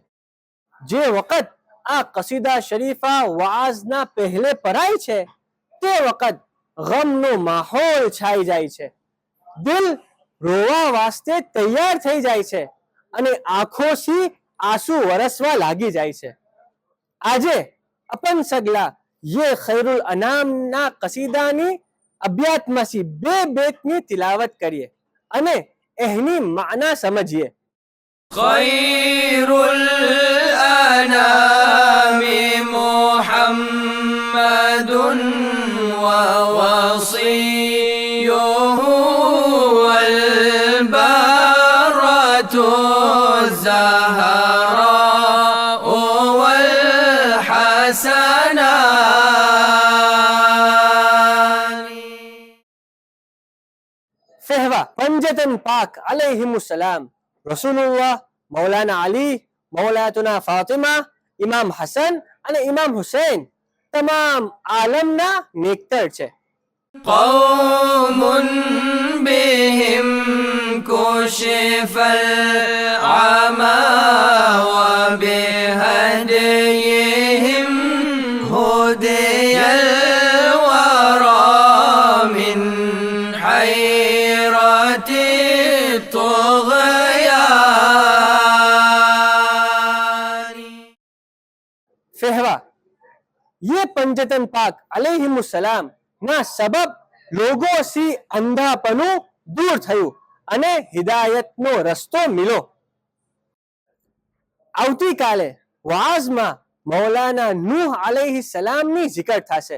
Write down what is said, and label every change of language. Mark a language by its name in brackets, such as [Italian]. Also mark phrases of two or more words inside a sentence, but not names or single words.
[Gujarati] જે વખત આ કસીદા શરીફા વાઝના પહેલે પરાય છે તે વખત ગમનો માહોલ છાઈ જાય છે. દિલ રોવા વાસ્તે તૈયાર થઈ જાય છે અને આંખોથી આંસુ વરસવા લાગી જાય છે. આજે અપન સગલા ये खैरुल अनाम ના કસીદાની અબ્યાતમાંથી બે બેતની તિલાવત કરીએ અને એની માના સમજીએ. [Arabic] خير الأنام محمد ووصيه والبرة الزهراء والحسنان. [Gujarati] ફહેવા પંજતન પાક અલૈહિમુસલામ રસૂલુલ્લાહ, મૌલાના અલી, મૌલાતુના ફાતિમા, ઇમામ હસન અને ઇમામ હુસૈન તમામ આલમના નેકતર છે. [Arabic] قوم بهم كشف العمى وبهديهم هدي الورى من حيرة الطغيان. [Gujarati] ફહેવા ये पंजतन पाक અલૈહિમુસલામ ના સબબ લોગોથી અંધાપણું દૂર થયું અને હિદાયતનો રસ્તો મિલો. આવતીકાલે વાઝમાં મૌલાના નૂહ અલૈહિસ્સલામની જિકર થશે.